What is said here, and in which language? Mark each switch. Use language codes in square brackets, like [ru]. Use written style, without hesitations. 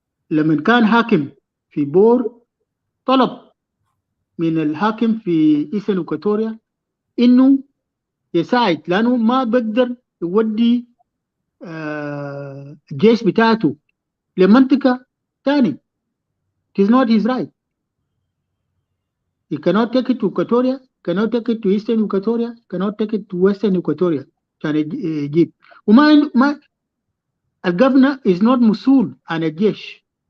[ar] لما كان حاكم في بور طلب من الحاكم في إيسن إكواتوريا إنه يساعد لأنه ما بقدر يودي الجيش بتاعته لمنطقة تاني. [en] It is not his right. He cannot take it to Equatoria, cannot take it to Eastern Equatoria, cannot take it to Western Equatoria. [ar] كان يجيب. وما الجفنة [en] is not [ar] مسؤول عن الجيش.